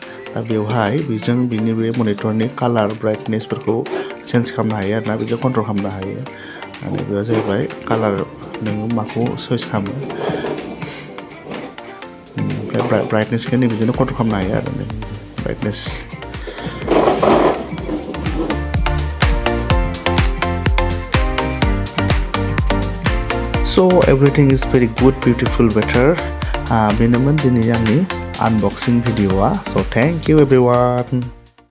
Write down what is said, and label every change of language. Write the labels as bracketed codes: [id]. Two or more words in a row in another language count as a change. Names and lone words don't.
[brx] दा बेवहाय बेजों बिनि बे मनिटरनि कालार ब्राइटनेसफोरखौ चेन्ज खालामनो हायो आरोना, बेजों कन्ट्रल खालामनो हायो। आरो बेयाव जाहैबाय कालार, नोङो माखौ चइस खालामो। ओमफ्राय ब्राइटनेसखौ नैबेजोंनो कन्ट्रल खालामनो हायो आरो ब्राइटनेस। [en] So everything is very good, beautiful, better. [brx] बेनोमोन दिनै आंनि आनबक्सिं भिडिअ'आ। [en] So thank you everyone.